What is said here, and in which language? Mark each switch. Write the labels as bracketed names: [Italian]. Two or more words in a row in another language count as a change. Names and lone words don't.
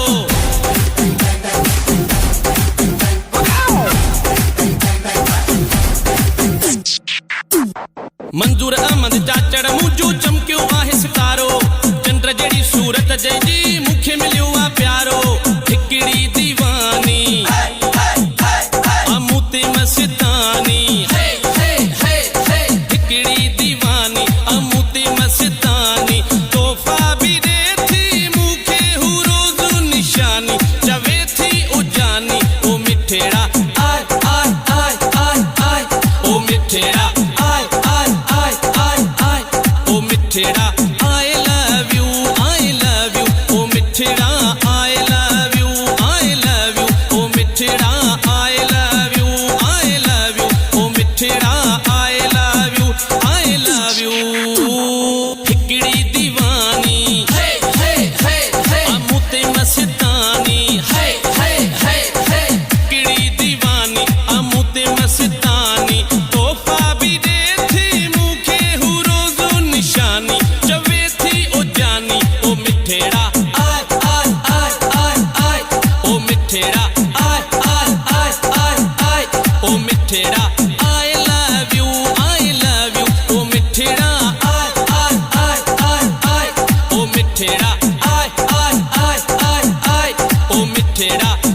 [Sindhi] मंजूर अहमद चाचड़ मुंहिंजो चमकियो आहे सितारो चंद्र जहिड़ी सूरत जंहिंजी मूंखे मिलियो आहे प्यारो हिकड़ी दीवानी अमूते मस्तानी हिकड़ी दीवानी अमूते मस्तानी तोहफा भी दे थी मुखे हु रोज़ो निशानी जवे थी ओ जानी ओ मिठेड़ा आय आय आय आय आय ओ मिठेड़ा आय आय आय आय आय ओ मिठेड़ा [English] I love you [Sindhi] ओ मिठेड़ा [English] I love you [Sindhi] ओ मिठेड़ा [English] I love you [Sindhi] ओ मिठेड़ा [English] I love you [Sindhi] हिकड़ी दीवानी अमूते मस्तानी हिकड़ी दीवानी अमूते मस्तानी तोहफा भी दे थी मुखे हु रोज़ो निशानी जवे थी ओ जानी ओ मिठेड़ा आय आय आय आय आय ओ मिठेड़ा आय आय आय आय आय ओ मिठेड़ा [English] I love you [Sindhi] ओ मिठेड़ा आय आय आय आय आय ओ मिठेड़ा आय आय आय आय आय ओ मिठेड़ा